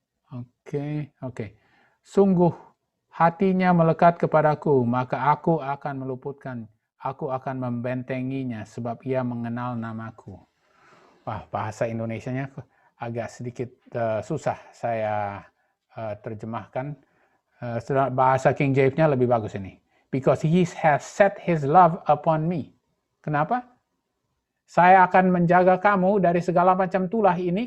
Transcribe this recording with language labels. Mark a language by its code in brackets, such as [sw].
[id] Oke. Sungguh hatinya melekat kepadaku, maka aku akan meluputkan. Aku akan membentenginya sebab ia mengenal namaku. Wah, bahasa Indonesianya agak sedikit susah saya terjemahkan. Bahasa King James-nya lebih bagus ini. [en] Because he has set his love upon me. [id] Kenapa? Saya akan menjaga kamu dari segala macam tulah ini.